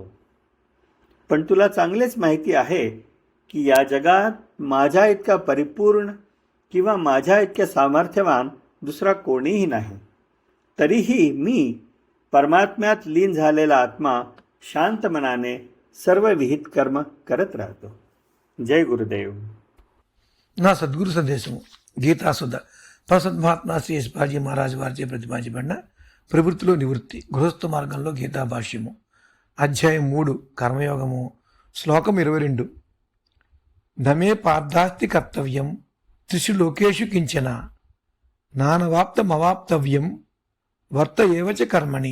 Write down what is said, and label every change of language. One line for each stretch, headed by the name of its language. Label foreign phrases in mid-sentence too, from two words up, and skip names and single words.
Marathi: पण तुला चांगलेच माहिती आहे की या जगात माझ्या इतका परिपूर्ण किंवा माझ्या इतक्या सामर्थ्यवान दुसरा कोणीही नाही. तरीही मी परमात्म्यात लीन झालेला आत्मा शांत मनाने सर्व विहित कर्म करत राहतो. जय गुरुदेव.
Telugu: నా సద్గురు సందేశము గీతాసుధ ప్రసద్ మహాత్మా శ్రీ యశ్పాజీ మహారాజ్ వారిచే ప్రతిపాదించబడిన ప్రవృత్తిలో నివృత్తి గృహస్థ మార్గంలో గీతా భాష్యము అధ్యాయం 3 కర్మయోగము శ్లోకం 22.
Sanskrit: నమే పార్థాస్తి కర్తవ్యం త్రిషు లోకేషు కించన నానవాప్తమవాప్తవ్యం వర్త ఏవచ కర్మణి.